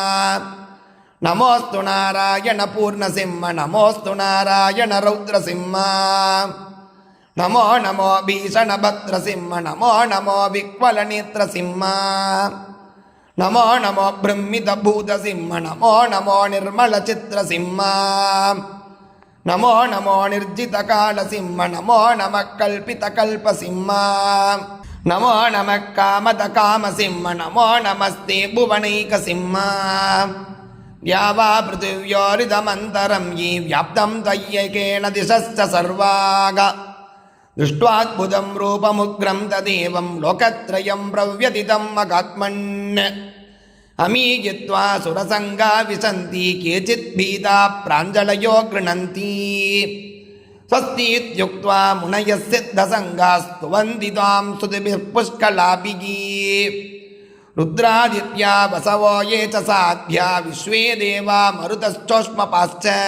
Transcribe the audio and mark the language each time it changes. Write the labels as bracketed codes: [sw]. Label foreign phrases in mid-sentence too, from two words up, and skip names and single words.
[sa] नमोऽस्तु नारायण पूर्णसिंह नमोऽस्तु नारायण रौद्रसिंह नमो नमो भीषणभद्रसिंह नमो नमो विक्वलनेत्रसिंह नमो नमो भ्रमितभूतसिंह नमो नमो निर्मलचित्रसिंह नमो नमो निर्जितकालसिंह नमो नम कल्पितकल्पसिंह नमो नम कामदकामसिंह नमो नमस्ते भुवनैकसिंह यावा पृथिव्योरिदमन्तरम् यी व्याप्तम् त्वय्यैकेन दिशश्च सर्वाः दृष्ट्वाद्भुतं रूपमुग्रं तदेवं लोकत्रयं प्रव्यथितं मगात्मन् अमीयित्वा सुरसङ्गा विशन्ति केचित् भीता प्राञ्जलयो गृह्णन्ति स्वस्तीत्युक्त्वा मुनयः सिद्धसङ्गास्तुवन्ति त्वां स्तुतिभिः पुष्कलाभिः रुद्रादित्या वसवो ये च साध्या विश्वे देवा मरुतश्चोष्मपाश्च